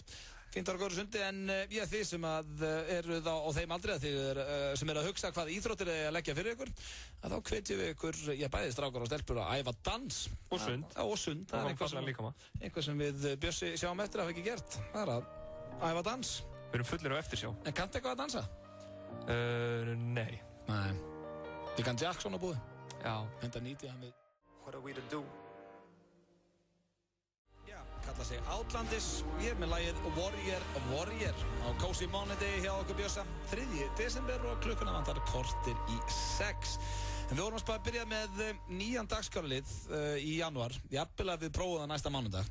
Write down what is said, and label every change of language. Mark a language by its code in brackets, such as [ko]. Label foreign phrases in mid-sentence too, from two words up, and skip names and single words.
[is] Fínt að vera góður sundi, en ég þið sem að eru þá á þeim aldrei, þið sem eru að hugsa hvað íþróttir er að leggja fyrir ykkur, að þá hvetjum við ykkur, bæði strákar og stelpur að æfa dans. Og sund. Og sund. Það er eitthvað sem við Bjössi sjáum eftir að hafa ekki gert. Það er að æfa dans. Við erum fullir á eftirsjá. En kanntu eitthvað að dansa? Nei. Ég kann Jackson á búið. Já. Enda nýti hann við. [en] What are we to do? [is] Kalla sig Outlandis, ég er með lagið Warrior á Cozy Monday hjá okkur Bjössa 3. desember og klukkuna vantar kortir í 6. En við vorum að byrja með nýjan dagskrárlið í janúar, jafnvel að við prófum það næsta mánudag.